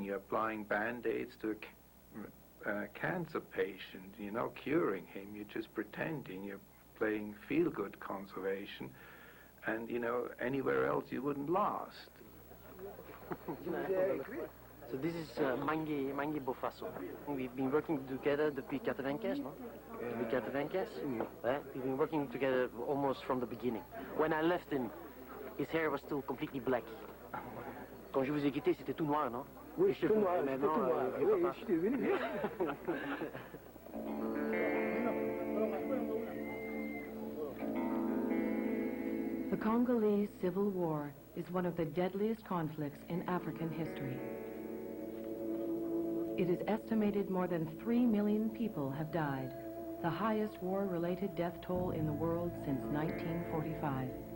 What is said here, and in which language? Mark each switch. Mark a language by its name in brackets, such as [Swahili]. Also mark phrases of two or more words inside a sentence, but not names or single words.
[English] You're applying Band-Aids to a cancer patient, curing him. You're just pretending. You're playing feel-good conservation. And, anywhere else you wouldn't last. So this is Mangue Bofasso. We've been working together depuis 95, no? Depuis 95? We've been working together almost from the beginning. When I left him, his hair was still completely black. [French] Quand je vous ai quitté, c'était tout noir, non? Oui, c'était tout noir, c'était tout noir. Oui, je suis venu. [English] The Congolese Civil War is one of the deadliest conflicts in African history. It is estimated more than 3 million people have died, the highest war-related death toll in the world since 1945.